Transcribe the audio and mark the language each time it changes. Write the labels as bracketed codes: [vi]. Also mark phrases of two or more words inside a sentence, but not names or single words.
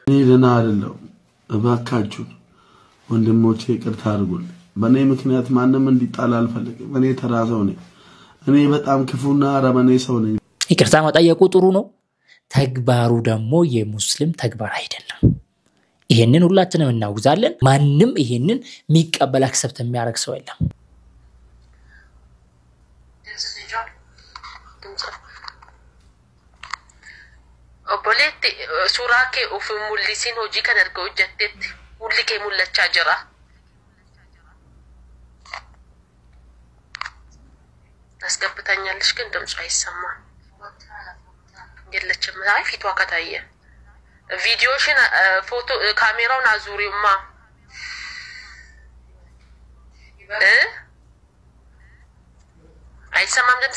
[am] እኔ ደና አይደለም እባካችሁ ወንድሞቼ ይቅርታ አድርጉልኝ በእኔ ምክንያት ማንንም እንዲጣላ አልፈልግም እኔ ተራዘው ነኝ እኔ በጣም ክፉና አረመኔ ሰው ነኝ ይቅርታ መጠየቁ ጥሩ ነው ተግባሩ ደግሞ የሙስሊም ተግባር አይደለም ይሄንን ሁላችንም እናውዛለን ማንንም ይሄንን የሚቀበል አክሰፕት የሚያደርግ ሰው የለም [om] Obboleetti suuraa kee of mul'isiin hojii kan erga hojjettetti mulli kee mul'achaa jira. [am] Asgabbataኛለሽ ግን ድምጿ አይሰማም የለችም አይ ፊቷ ከታየ ቪዲዮሽን ፎቶ ካሜራውን አዙሪውማ አይሰማም ድምጼ